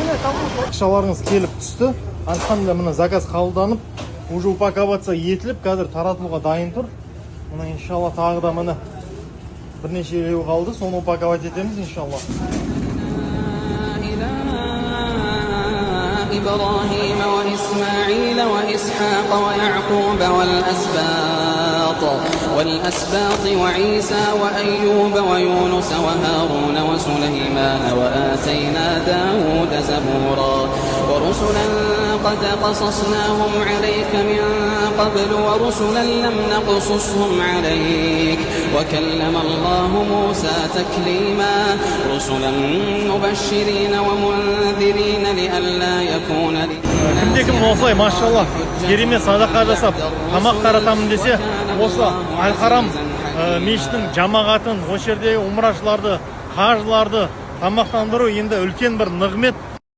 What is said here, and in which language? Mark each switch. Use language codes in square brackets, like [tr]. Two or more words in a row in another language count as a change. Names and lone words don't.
[kk] ақшаларыңыз келіп түсті. Антқанда мына заказ қабылданып, уже упаковация етіліп, қазір таратылуға дайын тұр. Мына иншалла тағы да мына бірнешеу қалды, соны упаковать етеміз иншалла. [ar] إبراهيم وإسماعيل وإسحاق ويعقوب والأسباط وعيسى وأيوب ويونس وهارون وسليمان وآتينا داود زبورا ورسلا قد قصصناهم عليك من قبل ورسلا لم نقصصهم عليك وكلم الله موسى تكليما رسلا مبشرين ومنذرين لئلا يكون [kk] Кімде-кім осылай, машалла, керемет садақа жасап, тамақ таратамын десе, осы Әл-Харам мешітінің жамағатын, осы жердегі умрашыларды, қажыларды тамақтандыру енді үлкен бір нығмет.